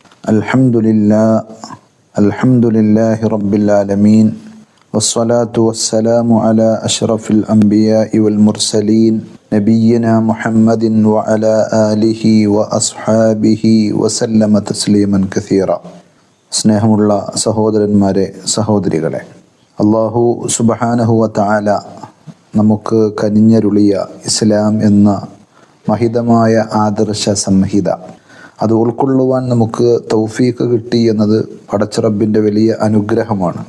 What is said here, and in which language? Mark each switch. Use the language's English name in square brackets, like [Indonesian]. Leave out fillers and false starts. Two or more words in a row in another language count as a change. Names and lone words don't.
[Arabic] الحمد لله رب العالمين، والصلاة والسلام على أشرف الأنبياء والمرسلين نبينا محمد وعلى آله وأصحابه وسلم تسليما كثيرا. [Malayalam] സ്നേഹമുള്ള സഹോദരന്മാരെ, സഹോദരികളെ, [Arabic] الله سبحانه وتعالى [Malayalam] നമുക്ക് കനിഞ്ഞരുളിയ ഇസ്ലാം എന്ന മഹിതമായ ആദർശ സംഹിത, അത് ഉൾക്കൊള്ളുവാൻ നമുക്ക് തൗഫീഖ് കിട്ടി എന്നത് പടച്ചറബിൻ്റെ വലിയ അനുഗ്രഹമാണ്.